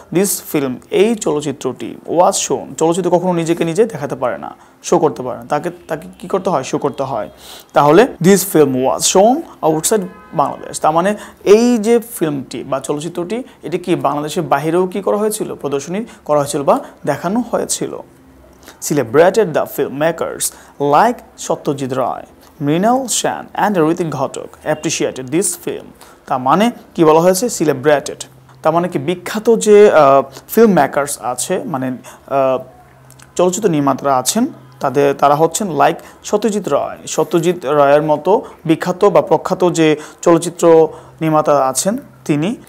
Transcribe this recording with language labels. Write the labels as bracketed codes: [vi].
[en] this film, [bn] এই চলচ্চিত্রটি [en] was shown, [bn] চলচ্চিত্র কখনো নিজেকে নিজে দেখাতে পারে না, শো করতে পারে না, তাকে কি করতে হয়, শো করতে হয়। তাহলে [en] this film was shown outside Bangladesh, [bn] তার মানে এই যে ফিল্মটি বা চলচ্চিত্রটি, এটি কি বাংলাদেশের বাহিরেও কি করা হয়েছিল, প্রদর্শনী করা হয়েছিল বা দেখানো হয়েছিল। [en] Celebrated the filmmakers like Satyajit Ray, Mrinal Sen and Ritik Ghatak appreciated this film. [bn] তার মানে কি বলা হয়েছে, celebrated, তার মানে কি বিখ্যাত যে ফিল্ম মেকার্স আছে, মানে চলচ্চিত্র নির্মাতারা আছেন, তারা হচ্ছেন লাইক সত্যজিৎ রায়ের মতো বিখ্যাত বা প্রখ্যাত যে চলচ্চিত্র নির্মাতা আছেন তিনি।